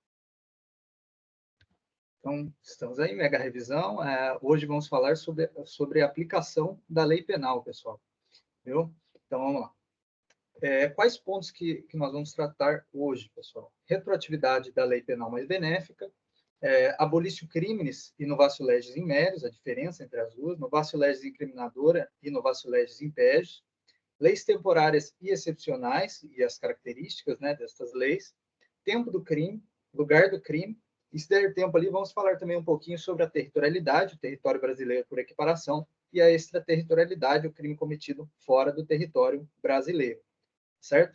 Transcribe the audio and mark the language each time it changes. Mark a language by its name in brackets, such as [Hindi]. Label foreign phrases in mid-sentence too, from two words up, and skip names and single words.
[Portuguese] Então, estamos aí, mega revisão. Hoje vamos falar sobre a aplicação da lei penal, pessoal. Viu? Então, vamos lá. Quais pontos que nós vamos tratar hoje, pessoal? Retroatividade da lei penal mais benéfica, [Latin] abolício criminis e novatio legis in melius, [Portuguese] a diferença entre as duas, [Latin] novatio legis [Portuguese] incriminadora e [Latin] novatio legis impégios, [Portuguese] leis temporárias e excepcionais e as características, né, destas leis, tempo do crime, lugar do crime, e se der tempo ali, vamos falar também um pouquinho sobre a territorialidade, o território brasileiro por equiparação, e a extraterritorialidade, o crime cometido fora do território brasileiro, certo?